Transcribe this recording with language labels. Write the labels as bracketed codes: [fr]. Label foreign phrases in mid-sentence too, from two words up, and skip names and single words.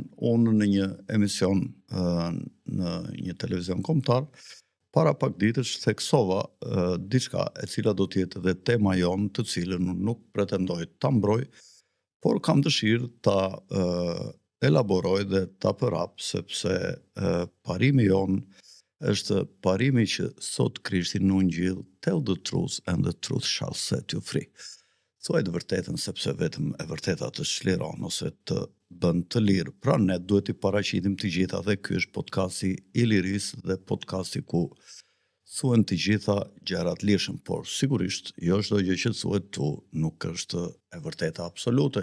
[sq] Unë në një emision në një televizion kombëtar, para pak ditësh theksova diçka e cila do të jetë edhe tema jonë, të cilën unë nuk pretendoj ta mbroj, por kam dëshirë ta elaboroj dhe ta përhap, sepse parimi jonë është parimi që thot Krishti në Ungjil, [en] tell the truth and the truth shall set you free. [sq] Thuaj të vërtetën, sepse vetëm e vërteta të çliron ose të bën të lirë. Pra ne duhet i paraqitim të gjitha, dhe ky është podcasti i lirisë dhe podcasti ku thuhen të gjitha gjërat lirshëm, por sigurisht jo çdo gjë që thuhet tu nuk është e vërteta absolute.